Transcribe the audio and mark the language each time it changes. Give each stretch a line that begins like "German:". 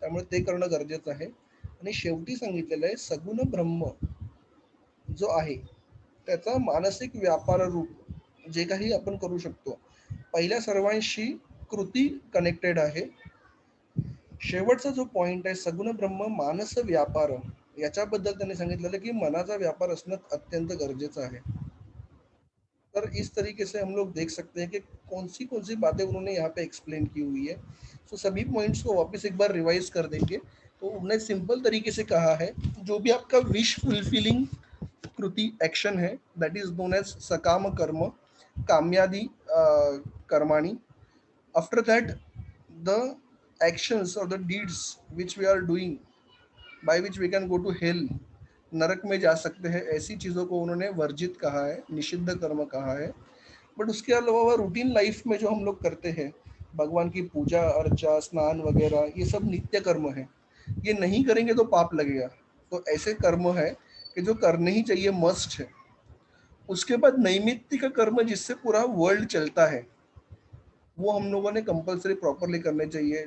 Marathi: त्यामुळे ते करणं गरजेचं आहे. आणि शेवटी सांगितलेलं आहे सगुण ब्रह्म जो आहे त्याचा मानसिक व्यापार रूप जे काही आपण करू शकतो, पहिल्या सर्वांशी कृती कनेक्टेड आहे. शेवटचा जो पॉइंट आहे सगुण ब्रह्म मानस व्यापार, याच्याबद्दल त्यांनी सांगितलेलं की मनाचा व्यापार असणं अत्यंत गरजेचं आहे.
Hindi: पर इस तरीके से हम लोग देख सकते हैं कि कौन सी बातें उन्होंने यहाँ पे एक्सप्लेन की हुई है. तो सभी पॉइंट्स को वापस एक बार रिवाइज कर देंगे. तो उन्होंने सिंपल तरीके से कहा है जो भी आपका विश फुलफिलिंग कृति एक्शन है
English: that is known as
Hindi: सकाम कर्म काम्यादि कर्माणी.
English: after that the actions or the deeds which we are doing by which we can go to hell,
Hindi: नरक में जा सकते हैं, ऐसी चीज़ों को उन्होंने वर्जित कहा है, निषिद्ध कर्म कहा है. बट उसके अलावा रूटीन लाइफ में जो हम लोग करते हैं, भगवान की पूजा अर्चा स्नान वगैरह, ये सब नित्य कर्म है. ये नहीं करेंगे तो पाप लगेगा. तो ऐसे कर्म है कि जो करने ही चाहिए, मस्ट है. उसके बाद नैमित्तिक कर्म जिससे पूरा वर्ल्ड चलता है वो हम लोगों ने कंपलसरी प्रॉपरली करने चाहिए.